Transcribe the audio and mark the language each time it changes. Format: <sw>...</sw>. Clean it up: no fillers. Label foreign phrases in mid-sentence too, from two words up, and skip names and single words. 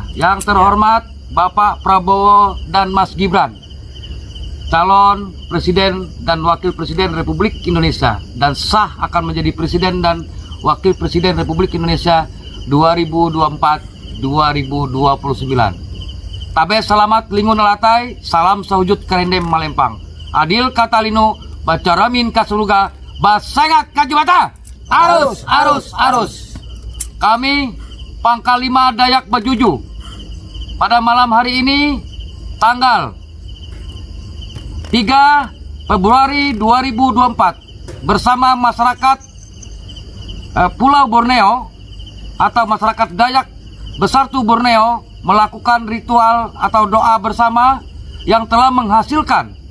<id>Yang terhormat Bapak Prabowo dan Mas Gibran, calon Presiden dan Wakil Presiden Republik Indonesia, dan sah akan menjadi Presiden dan Wakil Presiden Republik Indonesia 2024-2029.</id> <nij>Tabe selamat lingun latai, salam sahujud karendem malempang.</nij> <knx>Adil katalino, bacaramin kasuruga, basengat kajibata. Arus, arus, arus.</knx> <id>Kami Pangkal 5 Dayak Bajuju pada malam hari ini tanggal 3 Februari 2024 bersama masyarakat Pulau Borneo atau masyarakat Dayak Besartu Borneo melakukan ritual atau doa bersama yang telah menghasilkan.</id>